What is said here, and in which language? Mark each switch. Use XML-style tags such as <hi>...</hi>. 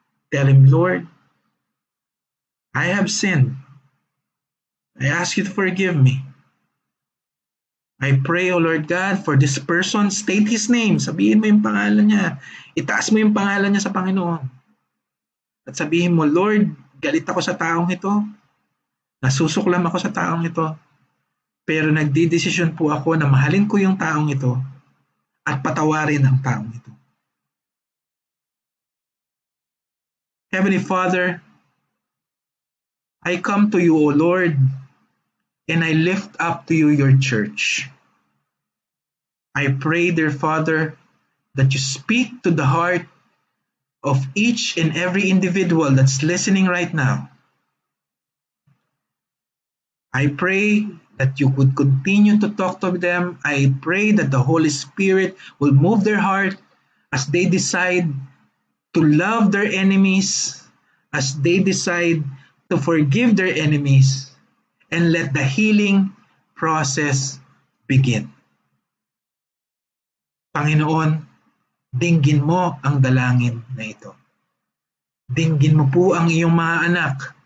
<en>Tell Him, Lord, I have sinned. I ask you to forgive me. I pray, O Lord God, for this person. State his name.</en> <tl>Sabihin mo yung pangalan niya. Itaas mo yung pangalan niya sa Panginoon. At sabihin mo, Lord, galit ako sa taong ito. Nasusuklam ako sa taong ito. Pero nagdidesisyon po ako na mahalin ko yung taong ito at patawarin ang taong ito.</tl> <en>Heavenly Father, I come to you, O Lord, and I lift up to you your church. I pray, dear Father, that you speak to the heart of each and every individual that's listening right now. I pray that you could continue to talk to them. I pray that the Holy Spirit will move their heart as they decide to love their enemies, as they decide to forgive their enemies, and let the healing process begin.</en> <tl>Panginoon, dinggin mo ang dalangin na ito. Dinggin mo po ang iyong mga anak.</tl>